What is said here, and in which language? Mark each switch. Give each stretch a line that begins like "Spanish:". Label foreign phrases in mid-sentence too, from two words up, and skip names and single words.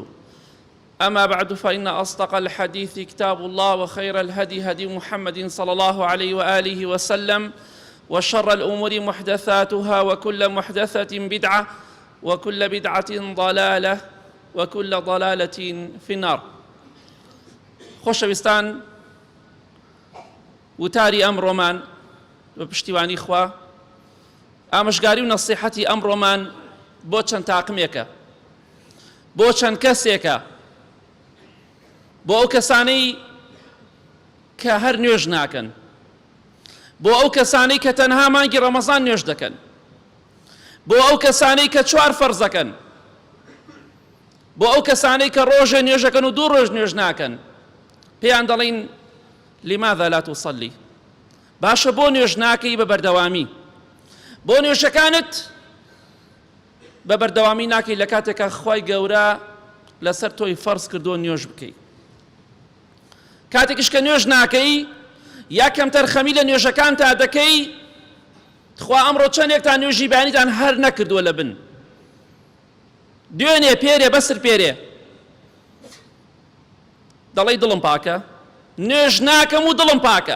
Arabic: أما بعد، فإن أصدق الحديث كتاب الله، وخير الهدي هدي محمد صلى الله عليه وآله وسلم، وشر الأمور محدثاتها، وكل محدثة بدعة، وكل بدعة ضلالة، وكل ضلالة في النار.
Central Kurdish: خۆشەویستان، وتاری ئەمڕۆمان بە پشتیوانی خوا ئامۆژگاری و نەسیحەتی ئەمڕۆمان بۆ چەند تاقمێکە، بۆ چەند کەسێکە، بۆ ئەو کەسانەی کە هەر نوێژ ناکەن، بۆ ئەو کەسانەی کە تەنها مانگی ڕەمەزان نوێژ دەکەن، بۆ ئەو کەسانەی کە 4 فەرز دەکەن، بۆ ئەو کەسانەی کە ڕۆژێ نوێژ دەکەن و 2 ڕۆژ نوێژ ناکەن. پێیان دەڵێن
Arabic: لماذا لا تصلي؟
Central Kurdish: باشە بۆ نوێژ ناکەی بە بەردەوامی، بۆ نوێژەکانت بە بەردەوامی ناکەی لە کاتێکە خوای گەورە لەسەر تۆی فەرز کردووە نوێژ بکەی. کاتێکیش کە نوێژ ناکەی یا کەمتەر خەمی لە نوێژەکان تا دەکەی، خوا ئەمڕۆ چەندێکتان نوێژی بەیانیتان هەر نەکردووە لە بن، دوێنێ پێرێ بەسر پێرێ، دەڵێی دڵم پاکە، نوێژ ناکەم و دڵم پاکە.